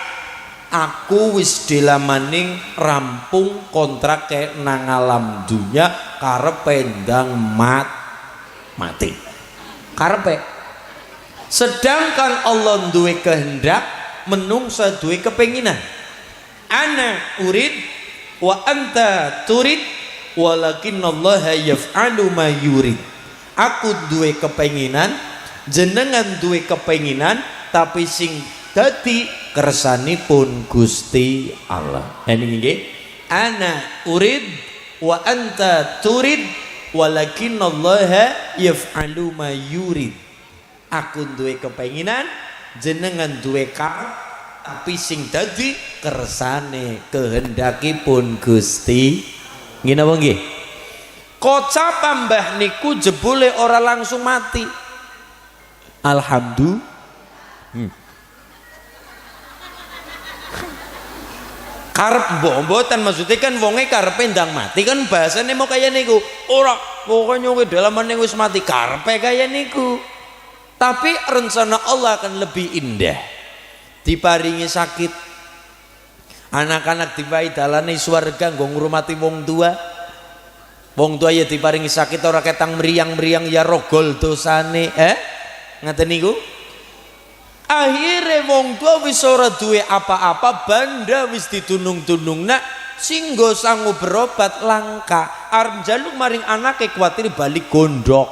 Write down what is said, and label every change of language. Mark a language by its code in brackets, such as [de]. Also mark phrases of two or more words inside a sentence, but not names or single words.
[jv] Aku wis dilamaning rampung kontrak kayak nang alam dunya karepe ndang mati karepe. Sedangkan Allah duwe kehendak, menungso duwe kepenginan. [ar] أنا أريد وأنت تريد ولكن الله يفعل ما يريد. [jv] Aku duwe kepenginan, jenengan duwe kepenginan, tapi sing dadi kersanipun Gusti Allah. Ini nggih, [ar] أنا أريد وأنت تريد ولكن الله يفعل ما يريد. [jv] Aku duwe kepenginan, jenengan duwe tapi sing dadi kersane kehendakipun Gusti. Nggih napa nggih? Kocap Mbah niku jebule ora langsung mati. Alhamdulillah. Karep mboten maksudnya kan wonge karepe ndang mati kan bahasane mau kaya niku. Ora, pokoknya kowe dalamane wis mati karepe kaya niku. [id] Tapi rencana Allah akan lebih indah. [jv] Diparingi sakit. Anak-anak diparingi dalane swarga nggo ngurmati wong tua. Wong tua ya diparingi sakit ora ketang meriang-meriang ya rogol dosane, ngaten niku. Akhirnya wong tua wis ora duwe apa-apa, banda wis ditunung-tunungna singgo sangu berobat langka arep njaluk maring anake kuwatir balik gondok.